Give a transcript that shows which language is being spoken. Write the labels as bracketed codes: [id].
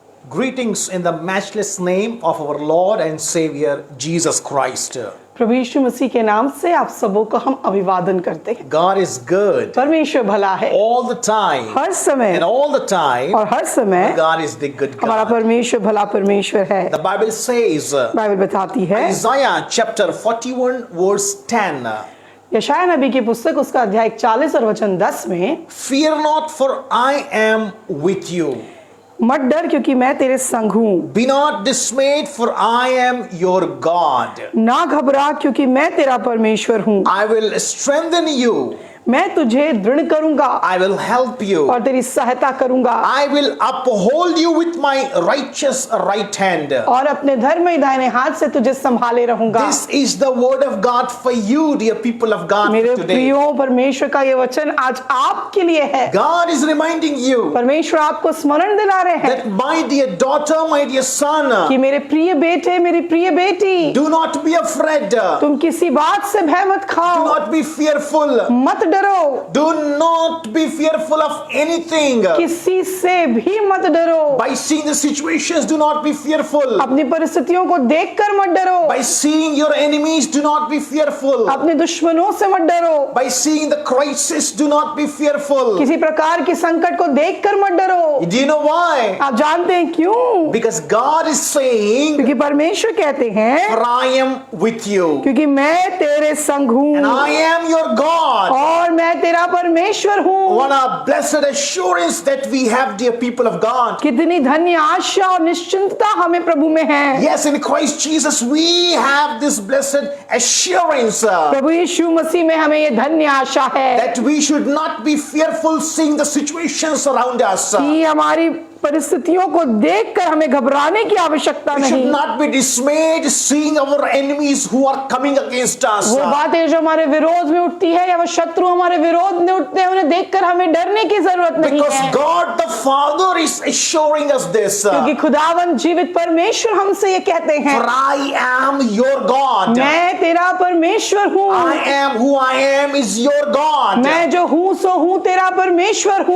[en] Greetings in the matchless name of our Lord and Savior Jesus Christ. [hi] प्रभु यीशु मसीह के नाम से आप सबों को हम अभिवादन करते हैं। [en] God is good [hi] परमेश्वर भला है [en] all the time. [hi] हर समय [en] And all the time, [hi] और हर समय [en] God is the good [hi] हमारा [en] God. [hi] परमेश्वर भला परमेश्वर है। [en] The Bible says, [hi] बाइबल बताती है [en] Isaiah chapter 41 verse 10, [hi] यशायाह नबी की पुस्तक उसका अध्याय 40 और वचन 10 में, [en] Fear not, for I am with you. [hi] मत डर क्योंकि मैं तेरे संग हूँ। [en] Be not dismayed, for I am your God. [hi] ना घबरा क्योंकि मैं तेरा परमेश्वर हूँ। [en] I will strengthen you. [hi] मैं तुझे दृढ़ करूंगा [en] I will help you. [hi] और तेरी सहायता करूंगा [en] I will uphold you with my righteous right hand. [hi] और अपने धर्ममय दाहिने हाथ से तुझे संभाले रहूंगा। [en] This is the word of God for you, dear people of God, [hi] मेरे [en] today. [hi] प्रियो, परमेश्वर का ये वचन आज आपके लिए है। [en] God is reminding you [hi] परमेश्वर आपको स्मरण दिला रहे हैं [en] that my dear daughter, my dear son, [hi] कि मेरे प्रिय बेटे, मेरी प्रिय बेटी, [en] do not be afraid. Do [hi] तुम किसी बात से भय मत खाओ, [en] not be fearful. [hi] मत डरो, [en] Do not be fearful of anything. [hi] किसी से भी मत डरो। [en] By seeing the situations, do not be fearful. [hi] अपनी परिस्थितियों को देखकर मत डरो, [en] By seeing your enemies, do not be fearful. [hi] अपने दुश्मनों से मत डरो, [en] By seeing the crisis, do not be fearful. [hi] किसी प्रकार के संकट को देखकर मत डरो। [en] Do you know why? [hi] आप जानते हैं क्यों? [en] Because God is saying, [hi] क्योंकि परमेश्वर कहते हैं [en] for I am with you. [hi] क्योंकि मैं तेरे संग [en] And [hi] हूँ [en] I am your God. [hi] और मैं तेरा परमेश्वर हूँ। [en] What a blessed assurance that we have, dear people of God. [hi] कितनी धन्य आशा और निश्चिंतता हमें प्रभु में है। [en] Yes, in Christ Jesus, we have this blessed assurance [hi] प्रभु यीशु मसीह में हमें ये धन्य आशा है [en] that we should not be fearful seeing the situations around us. [hi] कि हमारी परिस्थितियों को देखकर हमें घबराने की आवश्यकता [en] We should [hi] नहीं। [en] not be dismayed seeing our enemies who are coming against us. [hi] वो बातें जो हमारे विरोध में उठती है या वो शत्रु हमारे विरोध में उठते हैं, उन्हें देखकर हमें डरने की जरूरत नहीं [en] Because [hi] है, [en] God the Father is assuring us this. [hi] क्योंकि खुदावन जीवित परमेश्वर हमसे ये कहते हैं, [en] For I am your God. [hi] मैं तेरा परमेश्वर हूँ। [en] I am who I am is your God. [hi] मैं जो हूँ सो हूँ, तेरा परमेश्वर हूँ।